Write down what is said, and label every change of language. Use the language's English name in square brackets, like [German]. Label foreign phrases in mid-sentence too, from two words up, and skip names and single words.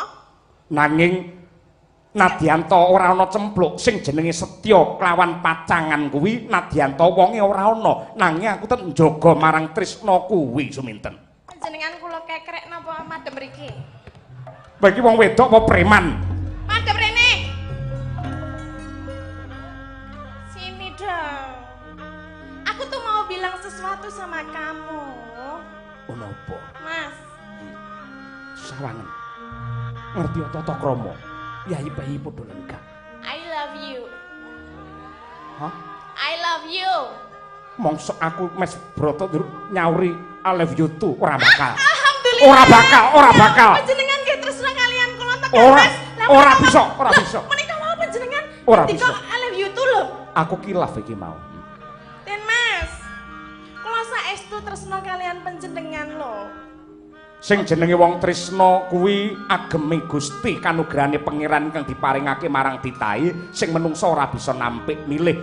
[Javanese] Nanging nadyanto ora ana cempluk sing jenenge Setya kelawan pacangan kuwi nadyanto wonge ora ana nanging aku tet njaga marang tresna kuwi Suminten. Jenengan kula kekrek napa madem mriki? Bagi wong wedok apa preman? Madem rene. [Indonesian] Sini dong. Aku tuh mau bilang sesuatu sama kamu. [Javanese] Ono apa? Mas, Sawangen. Ngerti tata krama. Yayi bayi padha lenggah. [English] I love you. Hah? I love you. [Javanese] Mongso aku Mas Broto nyauri [English] I love you too [Javanese] ora bakal. Alhamdulillah. Ora bakal. Panjenengan nggih tresna kalian kula tekan Ora, Mas. ora bisa, ora bisa. Menika mau panjenengan Ora ngendika bisa. [English] I love you too lho. [Javanese] Aku kilaf iki mau. Den Mas. Kula saestu tresna kalian panjenengan lho. Sing jenenge wong tresna kuwi ageme Gusti kanugrahane pangeran kang diparingake marang titahe sing menungsa ora bisa nampik milih.